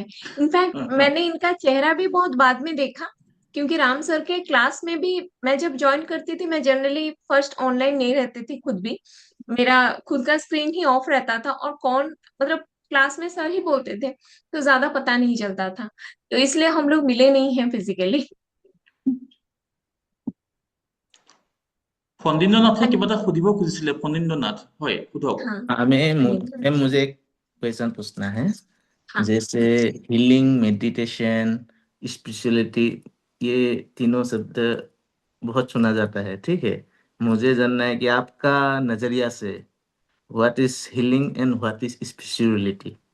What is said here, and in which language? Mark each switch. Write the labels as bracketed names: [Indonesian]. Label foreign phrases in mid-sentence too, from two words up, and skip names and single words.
[Hindi] इनफैक्ट मैंने इनका चेहरा भी बहुत बाद में देखा, क्योंकि राम सर के क्लास में भी मैं जब ज्वाइन करती थी, मैं [English] generally first online [Hindi] नहीं रहती थी खुद भी, मेरा खुद का स्क्रीन ही ऑफ रहता था, और कौन मतलब क्लास में सर ही बोलते थे, तो ज्यादा पता नहीं चलता था, तो इसलिए हम लोग मिले नहीं हैं फिजिकली। [Assamese] ফণীন্দ্ৰনাথে কিবা এটা সুধিব খুজিছিলে। ফণীন্দ্ৰনাথ, হয় সোধক। [Hindi] हाँ मुझे एक क्वेश्चन पूछना है। हाँ। जैसे [English] healing, meditation, spirituality, [Hindi] ये तीनों शब्द बहुत सुना जाता है, ठीक है। मुझे जानना है कि आपका नजरिया से [English] what is healing and what is spirituality.